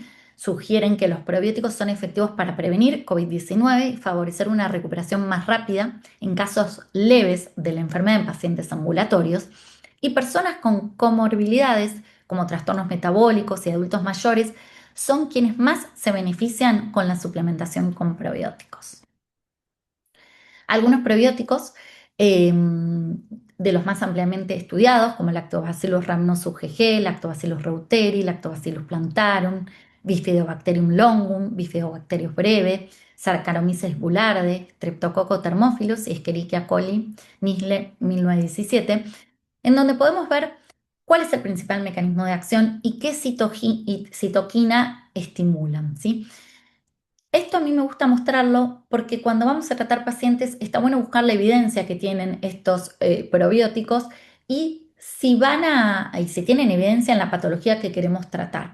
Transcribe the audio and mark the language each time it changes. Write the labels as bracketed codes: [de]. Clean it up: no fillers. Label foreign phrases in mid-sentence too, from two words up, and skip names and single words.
[es] Sugieren que los probióticos son efectivos para prevenir COVID-19 y favorecer una recuperación más rápida en casos leves de la enfermedad en pacientes ambulatorios, y personas con comorbilidades como trastornos metabólicos y adultos mayores son quienes más se benefician con la suplementación con probióticos. Algunos probióticos de los más ampliamente estudiados, como Lactobacillus rhamnosus GG, Lactobacillus reuteri, Lactobacillus plantarum, Bifidobacterium longum, Bifidobacterius breve, Saccharomyces boulardii, Streptococcus thermophilus y Escherichia coli Nisle 1917, en donde podemos ver cuál es el principal mecanismo de acción y qué citoquina estimulan, ¿sí? Esto a mí me gusta mostrarlo porque cuando vamos a tratar pacientes está bueno buscar la evidencia que tienen estos probióticos y si tienen evidencia en la patología que queremos tratar.